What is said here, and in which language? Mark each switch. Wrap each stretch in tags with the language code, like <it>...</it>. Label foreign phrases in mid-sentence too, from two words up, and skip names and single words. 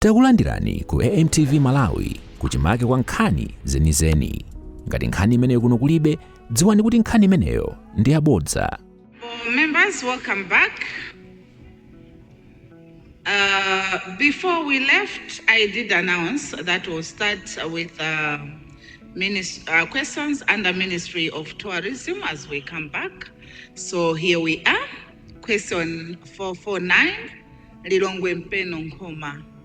<ny>Takulandirani ku AMTV Malawi kuchimake kwa nkhani zenizeni. Ngati nkhani imeneyo kuno kulibe, dziwani kuti nkhani imeneyo ndi yabodza.</ny> <en>Members, welcome back. Before we left, I did announce that we'll start with questions under Ministry of Tourism as we come back. So here we are. Question 449, Lilongwe Mpeno Nkhoma.</en>